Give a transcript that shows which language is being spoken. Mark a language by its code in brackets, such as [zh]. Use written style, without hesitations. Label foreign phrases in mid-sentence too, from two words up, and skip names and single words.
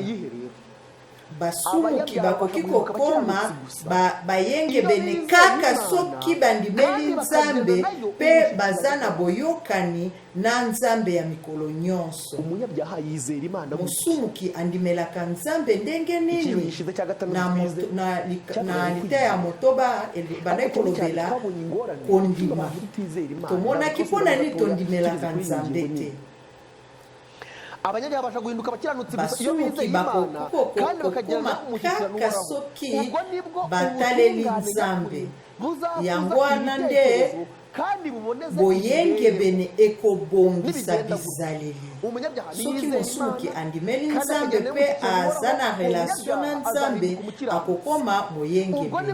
[ln] Basumuki bakoki kokoma bayenge bene kaka soki bandimeli Nzambe pe baza na boyokani na Nzambe ya mikolo nyonso. Musumuki andimelaka Nzambe ndenge nini na liteya ya motoba bandai kolobela kondima. Tomonaki mpona nini tondimelaka Nzambe te? [rw] Abanyabyaha basha guhinduka abakiranutsi iyo bizeye Imana kandi bakagirana [ln] kaka soki bataleli Nzambe. Yango wana nde boyenge bene ekobongisa bizaleli. Soki mosumuki andimeli Nzambe pe aza na relation na Nzambe akokoma moyenge bene.